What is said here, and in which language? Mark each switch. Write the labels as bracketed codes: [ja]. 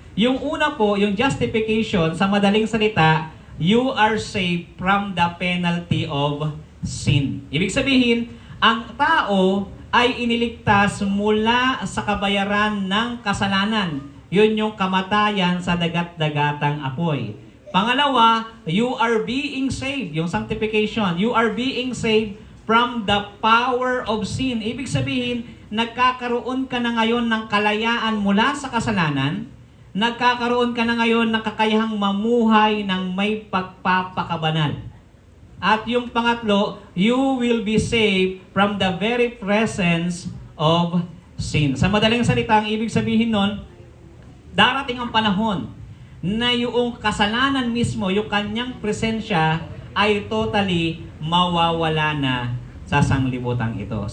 [tl] Yung una po, yung [en] justification, [tl] sa madaling salita, [en] you are saved from the penalty of sin. [tl] Ibig sabihin, ang tao ay iniligtas mula sa kabayaran ng kasalanan. Yun yung kamatayan sa dagat-dagatang apoy. [en] Pangalawa, you are being saved. Yung sanctification, you are being saved from the power of sin. [tl] Ibig sabihin, nagkakaroon ka na ngayon ng kalayaan mula sa kasalanan. Nagkakaroon ka na ngayon ng kakayahang mamuhay ng may pagpapakabanal. At yung pangatlo, [en] you will be saved from the very presence of sin. [tl] Sa madaling salita, ang ibig sabihin nun, darating ang panahon na yung kasalanan mismo, yung kanyang presensya ay totally mawawala na sa sanglibutan ito.